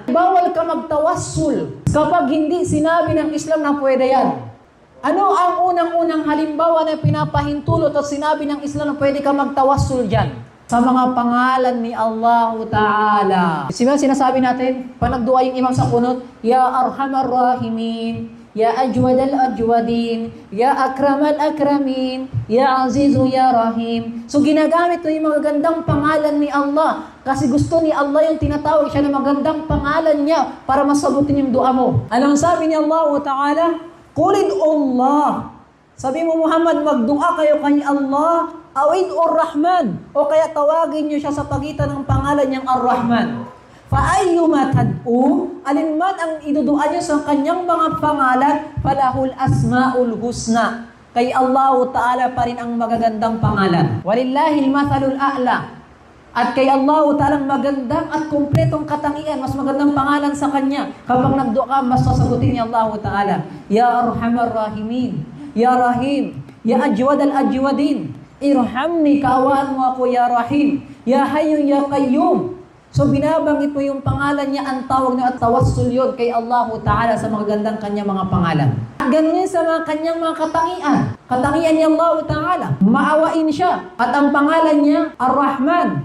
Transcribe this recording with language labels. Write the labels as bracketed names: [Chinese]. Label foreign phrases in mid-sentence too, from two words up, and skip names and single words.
[Filipino] Bawal ka magtawassul kapag hindi sinabi ng Islam na pwede yan. Ano ang unang-unang halimbawa na pinapahintulot at sinabi ng Islam na pwede ka magtawassul dyan? Sa mga pangalan ni Allah Ta'ala. Sinasabi natin, panagdua yung imam sa kunut, [Arabic] يا أرحم الراحمين، يا أجود الأجودين، يا أكرم الأكرمين، يا عزيز يا رحيم. [Filipino] So ginagamit mo yung mga gandang pangalan ni Allah kasi gusto ni Allah yung tinatawag siya ng magandang pangalan niya para masagutin yung dua mo. Anong sabi ni Allah Ta'ala? [Arabic] قل ادعوا الله. [Filipino] Sabi mo Muhammad, magdua kayo kay Allah, [Arabic] أو ادعوا الرحمن, [Filipino] o kaya tawagin niyo siya sa pagitan ng pangalan niyang Ar-Rahman. [Arabic] فأيا ما تدعوا, [Filipino] alinman ang idudua niyo sa kanyang mga pangalan, [Arabic] فله الأسماء الحسنى. [Filipino] Kay Allah Ta'ala pa rin ang magagandang pangalan. [Arabic] ولله المثل الأعلى. [Filipino] At kay Allah Ta'ala magandang at kumpletong katangian, mas magandang pangalan sa kanya. Kapag nagdua ka, mas sasagutin ni Allah Ta'ala. [Arabic] يا أرحم الراحمين، يا رحيم، يا أجود الأجودين، ارحمني, [Filipino] kaawaan mo ako, [Arabic] يا رحيم، يا حي، يا قيوم. [Filipino] So binabanggit mo yung pangalan niya, ang tawag niya at tawassul yun kay Allah Ta'ala sa mga gandang kanya mga pangalan. Ganun sa mga kanyang mga katangian. Katangian ni Allah Ta'ala, maawain siya. At ang pangalan niya, Ar-Rahman.